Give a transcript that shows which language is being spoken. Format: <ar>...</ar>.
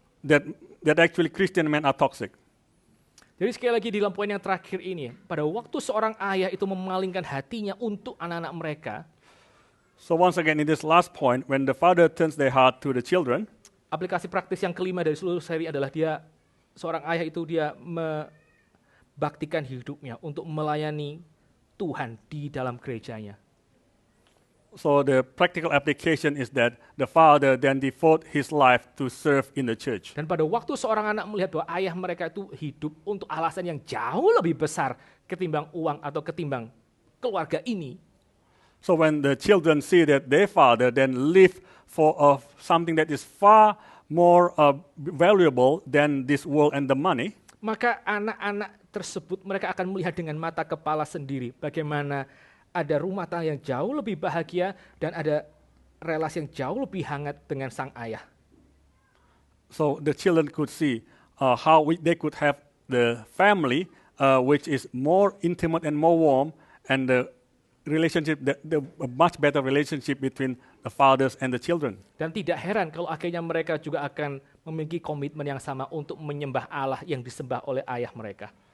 <en>That actually Christian men are toxic.</en> <id>Jadi sekali lagi di dalam poin yang terakhir ini, pada waktu seorang ayah itu memalingkan hatinya untuk anak-anak mereka,</id> <en>So once again, in this last point, when the father turns their heart to the children,</en> <id>aplikasi praktis yang kelima dari seluruh seri adalah seorang ayah itu dia membaktikan hidupnya untuk melayani Tuhan di dalam gerejanya.</id> <en>so the practical application is that the father then devote his life to serve in the church.</en> <id>Dan pada waktu seorang anak melihat bahwa ayah mereka itu hidup untuk alasan yang jauh lebih besar ketimbang uang atau ketimbang keluarga ini,</id> <en>So when the children see that their father then live for something that is far more valuable than this world and the money,</en> <id>maka anak-anak tersebut mereka akan melihat dengan mata kepala sendiri bagaimana ada rumah tangga yang jauh lebih bahagia dan ada relasi yang jauh lebih hangat dengan sang ayah.</id> <en>so the children could see how they could have the family which is more intimate and more warm, and the relationship, a much better relationship between the fathers and the children.</en> <id>Dan tidak heran kalau akhirnya mereka juga akan memiliki komitmen yang sama untuk menyembah Allah yang disembah oleh ayah mereka.</id>